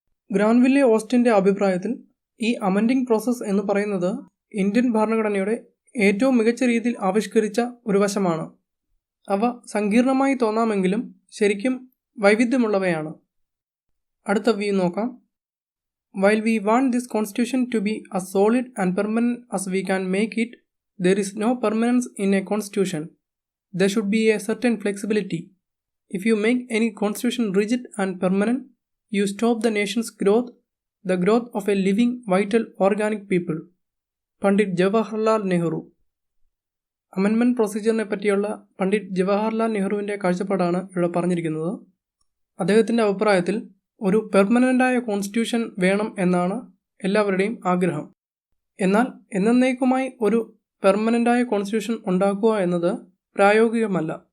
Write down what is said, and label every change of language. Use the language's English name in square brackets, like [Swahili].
[Malayalam] ഗ്രാൻവില്ലെ ഓസ്റ്റിൻ്റെ അഭിപ്രായത്തിൽ ഈ amending process എന്ന് പറയുന്നത് ഇന്ത്യൻ ഭരണഘടനയുടെ ഏറ്റവും മികച്ച രീതിയിൽ ആവിഷ്കരിച്ച ഒരു വശമാണ്. അവ സങ്കീർണമായി തോന്നാമെങ്കിലും ശരിക്കും വൈവിധ്യമുള്ളവയാണ്. അടുത്ത വ്യൂ നോക്കാം. [English] While we want this constitution to be as solid and permanent as we can make it, there is no permanence in a constitution. There should be a certain flexibility. If you make any constitution rigid and permanent, you stop the nation's growth, the growth of a living, vital, organic people. [Malayalam] Pandit Jawaharlal Nehru. Amendment പ്രൊസീജിയറിനെ പറ്റിയുള്ള പണ്ഡിറ്റ് ജവഹർലാൽ നെഹ്റുവിൻ്റെ കാഴ്ചപ്പാടാണ് ഇവിടെ പറഞ്ഞിരിക്കുന്നത്. അദ്ദേഹത്തിൻ്റെ അഭിപ്രായത്തിൽ ഒരു പെർമനൻ്റായ constitution വേണം എന്നാണ് എല്ലാവരുടെയും ആഗ്രഹം. എന്നാൽ എന്നേക്കുമായി ഒരു പെർമനൻ്റായ കോൺസ്റ്റിറ്റ്യൂഷൻ ഉണ്ടാക്കുക എന്നത് പ്രായോഗികമല്ല.